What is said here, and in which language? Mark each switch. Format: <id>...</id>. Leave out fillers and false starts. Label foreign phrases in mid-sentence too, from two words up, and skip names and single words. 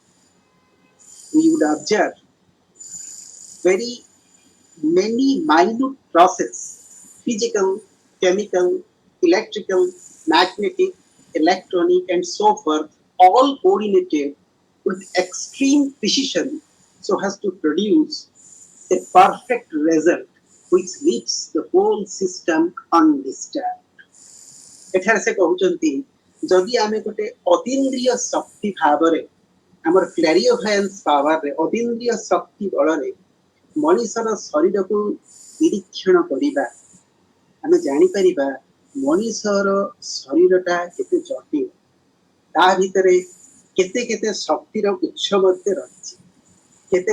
<en>We would observe very many minute processes, physical, chemical, electrical, magnetic, electronic, and so forth, all coordinated with extreme precision so as to produce a perfect result which leaves the whole system undisturbed.</en> <or>ଏଠାରେ ସେ କହୁଛନ୍ତି ଯଦି ଆମେ ଗୋଟେ ଅତୀନ୍ଦ୍ରିୟ ଶକ୍ତି ଭାବରେ ଆମର</or> <en>clairvoyance power</en> <or>ଅତୀନ୍ଦ୍ରିୟ ଶକ୍ତି ବଳରେ ମଣିଷର ଶରୀରକୁ ନିରୀକ୍ଷଣ କରିବା ଆମେ ଜାଣିପାରିବା ମଣିଷର ଶରୀରଟା କେତେ ଜଟିଳ ତା ଭିତରେ କେତେ କେତେ ଶକ୍ତିର ଉତ୍ସ ମଧ୍ୟ ରହିଛି କେତେ</or>